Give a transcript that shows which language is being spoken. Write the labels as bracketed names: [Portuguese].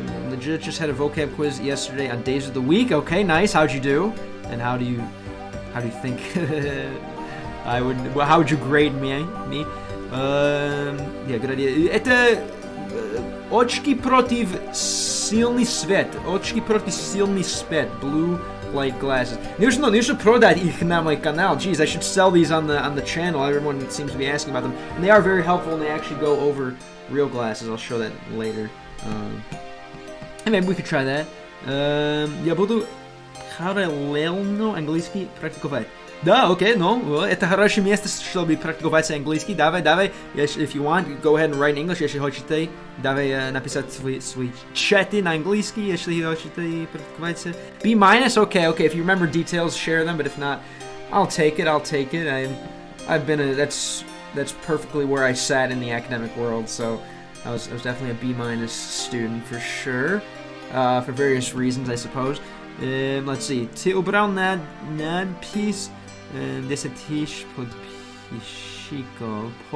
[English] Legit just had a vocab quiz yesterday on days of the week. Okay, nice. How'd you do? And how do you think how would you grade me? Yeah, good idea. [Russian] Это очки против сильный свет. Очки против сильный свет. [English] Blue light glasses. [Russian] Нужно продать их на мой канал. [English] Jeez, I should sell these on the channel. Everyone seems to be asking about them, and they are very helpful, and they actually go over real glasses. I'll show that later. And maybe we could try that. [Russian] Я буду параллельно английский практиковать. Да, окей, это хорошее место, чтобы практиковать английский. Давай, [English] if you want, go ahead and write in English, [Russian] если хотите. Давай написать свои чаты на английский, если хотите практиковать. [English] B-, okay, if you remember details, share them, but if not, I'll take it. I've been that's perfectly where I sat in the academic world, so I was definitely a B- student for sure, for various reasons, I suppose. Let's see. [Russian] Ты убрал надпись 10 тысяч подписчиков.